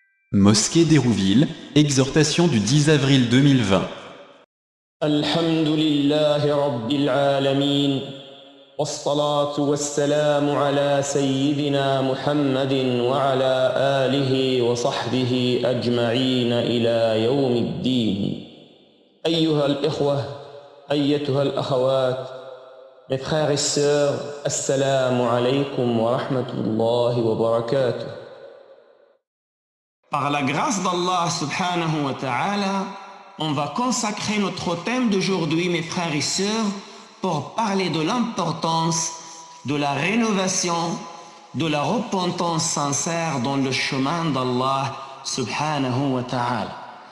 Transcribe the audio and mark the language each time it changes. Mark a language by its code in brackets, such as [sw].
[fr] Mosquée d'Hérouville, exhortation du 10 avril 2020. [ar] الحمد لله رب العالمين والصلاة والسلام على سيدنا محمد وعلى آله وصحبه أجمعين إلى يوم الدين. أيها الإخوة، أيتها الأخوات، [fr] mes frères et sœurs, [ar] assalamu alaykum wa rahmatullahi wa barakatuh. [fr] Par la grâce d'Allah [ar] subhanahu wa ta'ala, [fr] on va consacrer notre thème d'aujourd'hui, mes frères et sœurs, pour parler de l'importance de la rénovation, de la repentance sincère dans le chemin d'Allah subhanahu wa ta'ala.